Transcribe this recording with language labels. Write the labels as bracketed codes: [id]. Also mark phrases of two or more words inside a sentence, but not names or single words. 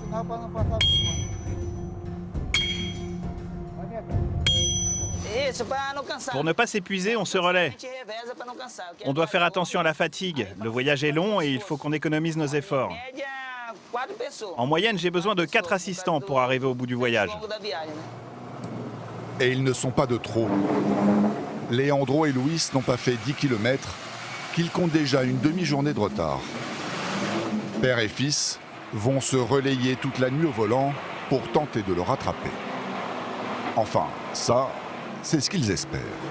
[pt] pra não passar. Isso, pra não cansar. [fr] Pour ne pas s'épuiser, on se relaie. [pt] A gente reveza pra não cansar. [fr] On doit faire attention à la fatigue. Le voyage est long et il faut qu'on économise nos efforts. [pt] Média, 4 pessoas. [fr] En moyenne, j'ai besoin de 4 assistants pour arriver au bout du voyage. [pt] Ao longo da viagem, né? [fr] Et ils ne sont pas de trop. Leandro et Luis n'ont pas fait 10 km, qu'ils comptent déjà une demi-journée de retard. Père et fils vont se relayer toute la nuit au volant pour tenter de le rattraper. Enfin, ça, c'est ce qu'ils espèrent.